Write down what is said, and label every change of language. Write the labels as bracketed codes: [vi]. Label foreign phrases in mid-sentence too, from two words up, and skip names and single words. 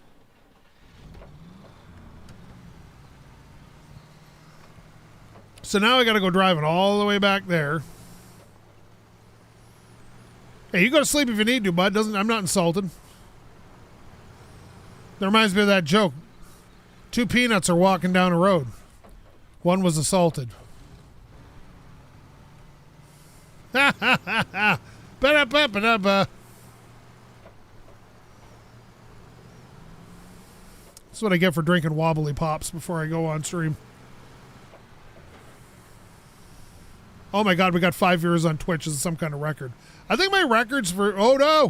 [en] So now I got to go driving all the way back there. Hey, you go to sleep if you need to, bud. I'm not insulted. That reminds me of that joke. Two peanuts are walking down a road. One was assaulted. Ha ha ha ha. Ba-da-ba-ba-da-ba. That's what I get for drinking wobbly pops before I go on stream. Oh my God, we got 5 viewers on Twitch. This is some kind of record. I think my records for, oh no!